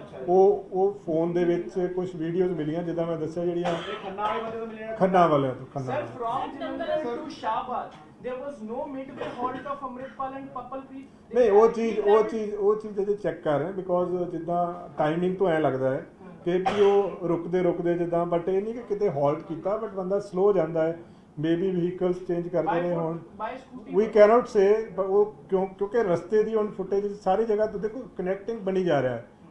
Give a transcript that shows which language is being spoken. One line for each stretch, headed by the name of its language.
Punjabi: ਉਹ ਫੋਨ ਦੇ ਵਿੱਚ ਕੁਝ ਵੀਡੀਓਜ਼ ਮਿਲੀਆਂ ਜਿੱਦਾਂ ਮੈਂ ਦੱਸਿਆ ਜਿਹੜੀਆਂ ਖੰਨਾ ਵਾਲਿਆਂ ਤੋਂ
English: There was no midway halt of Amritpal and Papalpreet.
Punjabi: ਨਹੀਂ ਉਹ ਚੀਜ਼ ਅਜੇ ਚੈੱਕ ਕਰ ਰਹੇ ਬਿਕੋਜ਼ ਜਿੱਦਾਂ ਟਾਈਮਿੰਗ ਤੋਂ ਐ ਲੱਗਦਾ ਹੈ ਕਿ ਉਹ ਰੁਕਦੇ ਜਿੱਦਾਂ, ਬਟ ਇਹ ਨਹੀਂ ਕਿ ਕਿਤੇ ਹਾਲਟ ਕੀਤਾ, ਬਟ ਬੰਦਾ ਸਲੋ ਜਾਂਦਾ ਹੈ,
English: maybe vehicles change
Punjabi: ਕਰਦੇ ਨੇ ਹੁਣ ਵੀ
English: cannot say,
Punjabi: ਉਹ ਕਿਉਂਕਿ ਰਸਤੇ ਦੀ ਹੁਣ ਫੁਟੇਜ ਸਾਰੀ ਜਗ੍ਹਾ ਤੋਂ ਦੇਖੋ ਕਨੈਕਟਿੰਗ ਬਣੀ ਜਾ ਰਿਹਾ ਹੈ।